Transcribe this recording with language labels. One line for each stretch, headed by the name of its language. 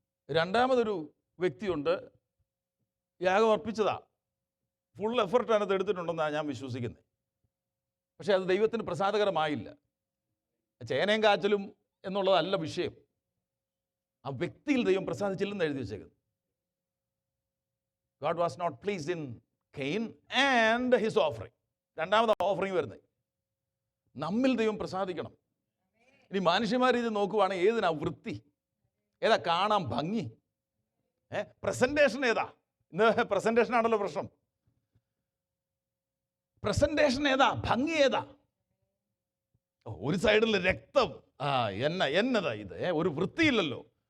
Malayalam: രണ്ടാമതൊരു വ്യക്തിയുണ്ട്, യാഗം അർപ്പിച്ചതാ, full effort അതിനകത്ത് എടുത്തിട്ടുണ്ടെന്നാണ് ഞാൻ വിശ്വസിക്കുന്നത്. പക്ഷേ അത് ദൈവത്തിന് പ്രസാദകരമായില്ല. ചേനയും കാച്ചലും എന്നുള്ളതല്ല വിഷയം. ആ വ്യക്തിയിൽ ദൈവം പ്രസാദിച്ചില്ലെന്ന് എഴുതി വെച്ചേക്കുന്നത്.
English: God was not pleased in Cain and his offering.
Malayalam: രണ്ടാമത് ഓഫറിങ് വരുന്നത്. നമ്മിൽ ദൈവം പ്രസാദിക്കണം. ഇനി മനുഷ്യന്മാർ ഇത് നോക്കുവാണെങ്കിൽ ഏതിനാ വൃത്തി, ഏതാ കാണാൻ ഭംഗി, പ്രസന്റേഷൻ ഏതാ? ഇന്ന് പ്രസന്റേഷൻ ആണല്ലോ പ്രശ്നം. പ്രസന്റേഷൻ ഏതാ, ഭംഗി ഏതാ? ഒരു സൈഡിൽ രക്തം, എന്നതാ ഇത്, ഒരു വൃത്തിയില്ലല്ലോ.